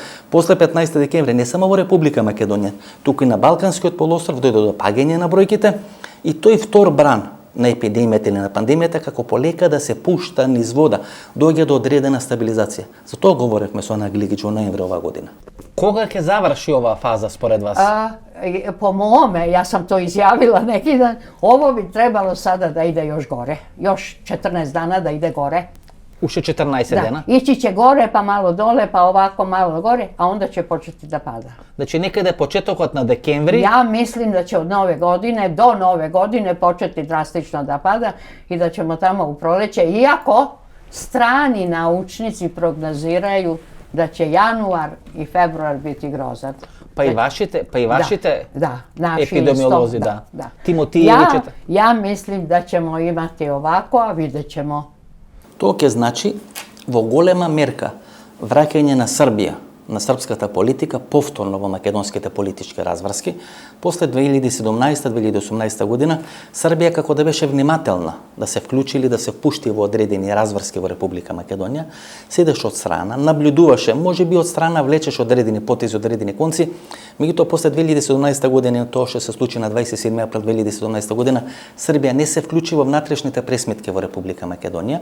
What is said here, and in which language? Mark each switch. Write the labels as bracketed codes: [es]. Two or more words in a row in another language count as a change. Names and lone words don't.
[mk] После 15 декември не само во Република Македонија, туку и на Балканскиот полуостров дојде до паѓање на бројките и тој втор бран на епидемијата или на пандемијата како полека да се пушта низ вода, доаѓа до одредена стабилизација. За тоа говоревме со Ана Глигич во ноември оваа година. Кога ќе заврши оваа фаза според вас? [sr] Po mome, ja sam to izjavila neki dan, ovo bi trebalo sada da ide još gore. Još 14 dana da ide gore. [mk] Уште 14 дена? [sr] Ići će gore, pa malo dole, pa ovako malo gore, a onda će početi da pada. [mk] Значи некаде почетокот на декември? [sr] Ja mislim da će od nove godine, do nove godine početi drastično da pada i da ćemo tamo u proleće, iako strani naučnici prognoziraju da će januar i februar biti grozan. [mk] Па и вашите [sr] naši epidemiolozi, da. [mk] Тимотиевичите. [sr] Ja mislim da ćemo imati ovako, a vidjet ćemo. [mk] Тоа ќе значи во голема мерка враќање на Србија, на српската политика, повторно во македонските политички разврски. После 2017-2018 година, Србија како да беше внимателна да се вклучи или да се пушти во одредени разврски во Република Македонија, седеше од страна, наблюдуваше, можеби од страна влечеше одредени потези, одредени конци, меѓутоа после 2017 година, тоа што се случи на 27 април 2017 година, Србија не се вклучи во внатрешните пресметки во Република Македонија.